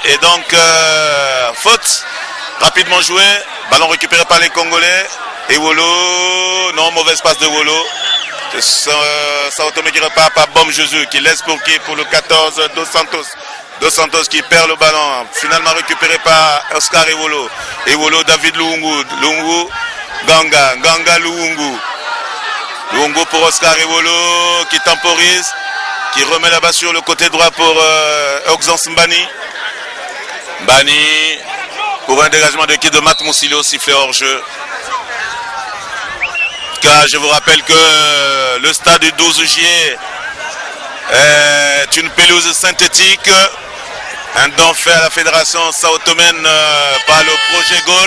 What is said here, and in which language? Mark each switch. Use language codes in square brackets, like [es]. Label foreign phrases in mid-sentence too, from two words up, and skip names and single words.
[fr] Et donc, faute. Rapidement joué. Ballon récupéré par les Congolais. Et Wolo. Non, mauvaise passe de Wolo. Sao Tomé qui repart par Bom Jésus qui laisse pour qui? Pour le 14 Dos Santos. Dos Santos qui perd le ballon. Finalement récupéré par Oscar Iwolo. Iwolo David Luungu. Luungu Nganga. Nganga Luungu. Luungu pour Oscar Iwolo qui temporise. Qui remet là-bas sur le côté droit pour Oxens Mbani. Mbani pour un dégagement de qui de Matt Moussilou sifflé hors jeu. Car je vous rappelle que le stade du 12 juillet est une pelouse synthétique, un don fait à la fédération sao-tomaine par le projet Gaulle.